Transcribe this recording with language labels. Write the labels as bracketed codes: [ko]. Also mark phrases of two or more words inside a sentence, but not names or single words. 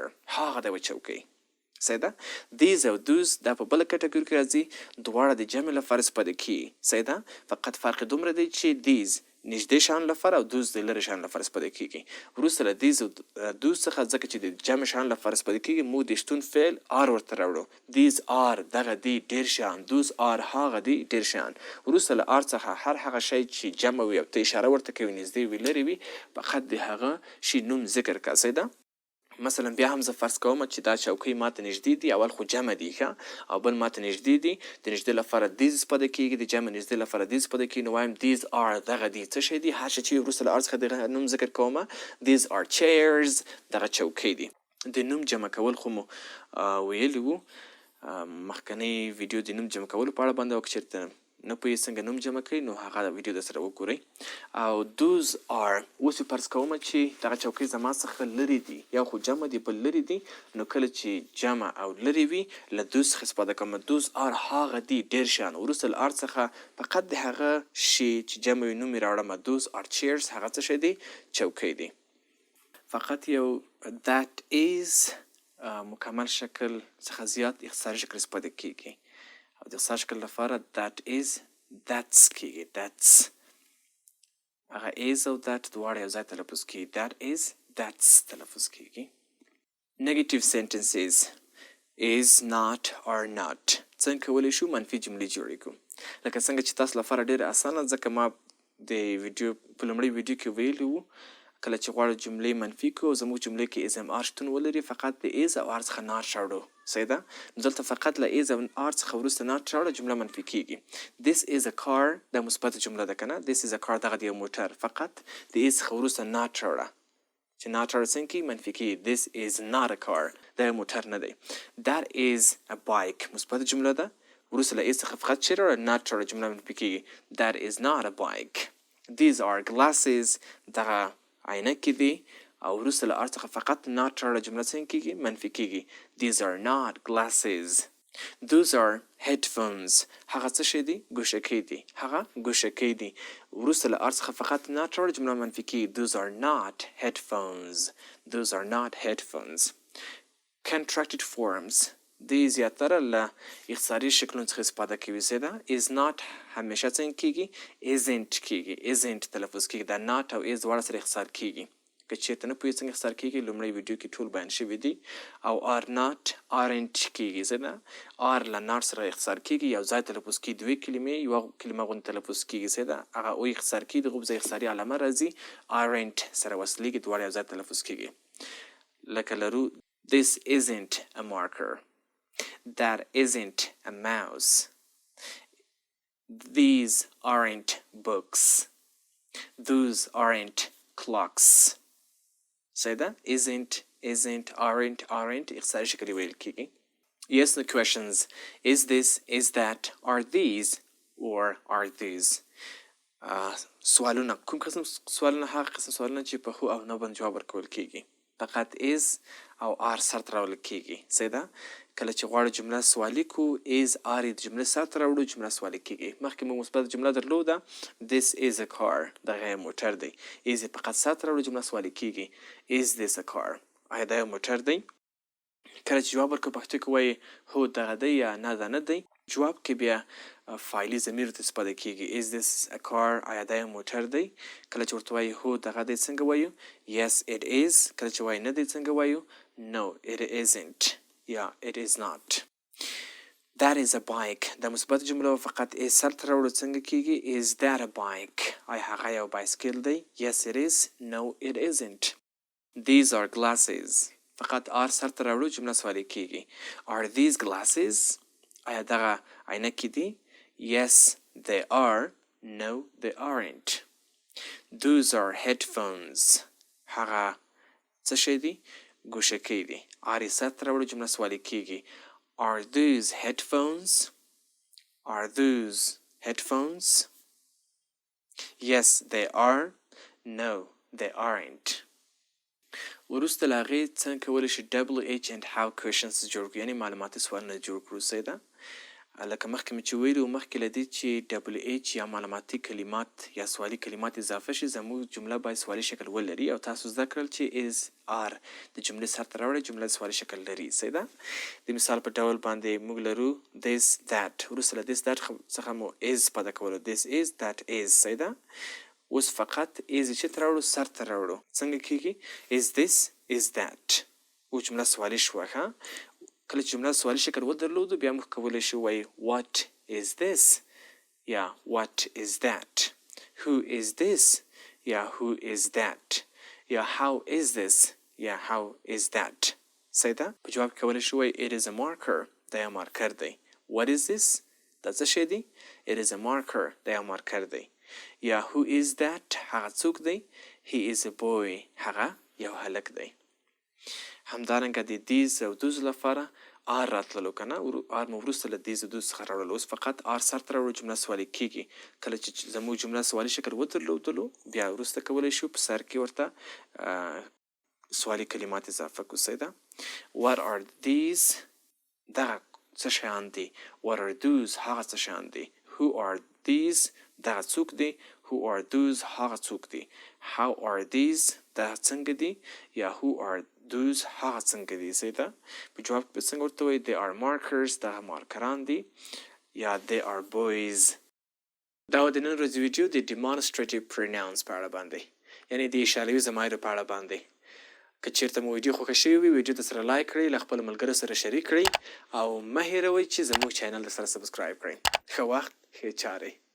[ps] هغه د چوکۍ. صحیح ده؟ these او those دا په بله کټګوري کې راځي. دواړه د جمع لپاره استفاده کیږي. صحیح ده؟ فقط فرق دومره دی چې these نږدې شیانو لپاره او دوز د لرې شیانو لپاره استفاده کیږي. وروسته له these او those څخه ځکه چې د جمع شیانو لپاره استفاده کیږي موږ د شتون فعل are ورته راوړو. these are دغه دی ډېر شیان. those are هغه دی ډېر شیان. وروسته له are څخه هغه شی چې جمع وي او ته اشاره ورته کوي نږدې وي لرې وي فقط د هغه شي نوم ذکر کړه. صحیح ده؟ مثلا بیا هم زه فرض کوم چې دا چوکۍ ماته نږدې دي. اول خو جمع دي ښه او بل ماته نږدې دي. د نږدې لپاره these استفاده کیږي. د جمع نږدې لپاره these استفاده کیږي. نو وایم [en] these are [ps] دغه دي څه شی دي. هر شی چې وروسته له are څخه دغه نوم ذکر کوم [en] these are chairs [ps] دغه چوکۍ دي. د نوم جمع کول خو مو ویلي وو مخکنی ویډیو د نوم جمع کولو په اړه باندې او که چېرته نه پوهېږئ څنګه نوم جمع کوي نو هغه ویډیو در سره وګورئ. او those are اوس یې فرض کوم چې دغه چوکۍ زما څخه لرې دي یا خو جمع دي بل لرې دي. نو کله چې جمع او لرې وي له those څخه استفاده کوم. those are هغه دي ډېر شیان. وروسته له are څخه فقط د هغه شي چې جمع وي نوم یې راوړم. [en] those are chairs [ps] هغه څه شی دی چوکۍ دی. فقط یو [en] that is [ps] مکمل شکل څخه زیات اختصاري شکل استفاده کیږي او د اختصار شکل لپاره [en] that is that's [ps] کیږي. that's هغه is او that دواړه یو ځای تلفظ کیږي. [en] that is that's [ps] تلفظ کیږي. negative sentences is not or not. څنګه کولی شو منفي جملې جوړې کړو؟ لکه څنګه چې تاسو لپاره ډېره اسانه ځکه ما د ویډیو په لومړۍ ویډیو کې ویلي وو کله چې غواړو جملې منفي کړو زموږ جملې کې [en] is am are [ps] شتون ولري فقط د is او are څخه not راوړو. صحیح ده؟ نو دلته فقط له is او are څخه وروسته not راوړو جمله منفي کیږي. this is a car دا مثبت جمله ده که نه. [en] this is a car [ps] دغه د یو موټر فقط د is څخه وروسته not راوړه چې not راوړه څنګه کیږي منفي کیږي. [en] this is not a car دا یو موټر نه دی. that is a bike [ps] مثبت جمله ده. وروسته له is څخه فقط چې راوړه not راوړه جمله منفي کیږي. [en] that is not a bike. these are glasses [ps] دغه عینکې دي او وروسته له are څخه فقط not راوړه جمله څنګه کیږي منفي کیږي. [en] these are not glasses. those are headphones [ps] هغه څه شی دي ګوشکۍ دي. هغه ګوشکۍ دي. وروسته له are څخه فقط not راوړه جمله منفي کیږي. [en] those are not headphones. those are not headphones. contracted forms [ps] دی زیاتره له اختصاري شکلونو څخه استفاده کوي. ده [en] is not [ps] همیشه څنګه کیږي isn't کیږي. isn't تلفظ کیږي. دا not او is دواړه سره اختصار کیږي. که چېرته نه پوهېږئ څنګه اختصار کیږي لومړی ویډیو کې ټول بیان شوي دي. او [en] are not aren't [ps] کیږي. ده are له not سره اختصار کیږي یو ځای تلفظ کیږي. دوې کلمې یوه کلمه غوندې تلفظ کیږي. ده هغه او اختصار کیږي د غوب ځای اختصاري علامه راځي. aren't سره وصلېږي دواړه یو ځای تلفظ کیږي. لکه لرو [en] this isn't a marker. that isn't a mouse. these aren't books. those aren't clocks. Say that isn't aren't [ps] اختصاري شکل ویل کیږي. [en] yes no questions. is this is that are these or are these. [ps] سوالونه کوم قسم سوالونه هغه قسم سوالونه چې په هو او نه باندې جواب ورکول کیږي. فقط is او are سرته راوړل کیږي. صحیح ده؟ کله چې غواړو جمله سوالي کو [en] is are [ps] د جمله سرته راوړو جمله سوالي کیږي. مخکې موږ مثبت جمله درلوده [en] this is a car [ps] دغه یو موټر دی. is فقط سرته راوړو جمله سوالي کیږي. [en] is this a car [ps] آیا دا یو موټر دی؟ کله چې جواب ورکړو پښتو کې وایي هو دغه دی یا نه دا نه دی. جواب کې بیا فعلي ضمیر ته استفاده کیږي. [en] is this a car [ps] آیا دا یو موټر دی؟ کله چې ورته وایي هو دغه دی څنګه وایو [en] yes it is. [ps] کله چې وایي نه دی څنګه وایو [en] no it isn't. yeah it is not. that is a bike [ps] دا مثبت جمله فقط is سرته راوړو څنګه کیږي [en] is that a bike [ps] آیا هغه یو بایسکل دی [en] yes it is no it isn't. these are glasses [ps] فقط are سرته راوړو جمله سوالي کیږي. [en] are these glasses [ps] آیا دغه عینکې دي [en] yes they are no they aren't. those are headphones [ps] هغه څه شی دي ګوشکۍ دي. are یې سرته راوړو جمله سوالي کیږي. [en] are those headphones are those headphones yes they are no they aren't. [ps] وروسته له هغې څنګه کولی شي [en] WH and how questions [ps] جوړ کړو یعنې معلوماتي سوالونه جوړ کړو. صحیح ده؟ لکه مخکې مې چې ویلي وو مخکې له دې چې ډبل ایچ یا معلوماتي کلمات یا سوالي کلمات اضافه شي زموږ جمله باید سوالي شکل ولري او تاسو زده کړل چې [en] is are [ps] د جملې سر ته راوړئ جمله سوالي شکل لري صحیح ده د مثال په ډول باندې موږ لرو [en] this that [ps] وروسته له this that څخه مو is پیدا کولو [en] this is that is [ps] صحیح ده اوس فقط is چې ته راوړو سر ته راوړو څنګه کیږي [en] is this is that [ps] او جمله سوالي شوه ښه کله چې جمله سوالي شکل ودرلودو بیا موږ کولی شو وایي [en] what is this [ps] یا [en] what is that who is this [ps] یا [en] who is that [ps] یا [en] how is this [ps] یا [en] how is that [ps] صحیح ده په جواب کې کولی شو وایي [en] it is a marker [ps] دا یو مارکر دی [en] what is this [ps] دا څه شی دی [en] it is a marker [ps] دا یو مارکر دی یا [en] who is that [ps] هغه څوک دی [en] he is a boy [ps] هغه یو هلک دی همدارنګه د دیز او دوز لپاره آر راتللو که نه آر مو وروسته له دیز او دوز څخه راوړلو اوس فقط آر سر ته راوړو جمله سوالي کیږي کله چې زموږ جمله سوالي شکل ودرلودلو بیا وروسته کولی شو په سر کې ورته سوالي کلمات اضافه کړو صحیح ده [en] what are these [ps] دغه څه شیان دي [en] what are those [ps] هغه څه شیان دي [en] who are these [ps] دغه څوک دی [en] who are those [ps] هغه څوک دی [en] how are these [ps] دا څنګه دي یا [en] who are those [ps] هغه څنګه دي صحیح ده په جواب کې به څنګه ورته وایي [en] they are markers [ps] دغه مارکران دي یا [en] they are boys [ps] دا و د نن ورځې ویډیو د [en] demonstrative pronouns [ps] په اړه باندې یعنې د اشاروي ضمایرو په اړه باندې که چېرته مو ویډیو خوښه شوې وي ویډیو ته سره لایک کړئ له خپلو ملګرو سره شریک کړئ او مه هېروئ چې زموږ چینل سره سبسکرایب کړئ ښه وخت ښې چارې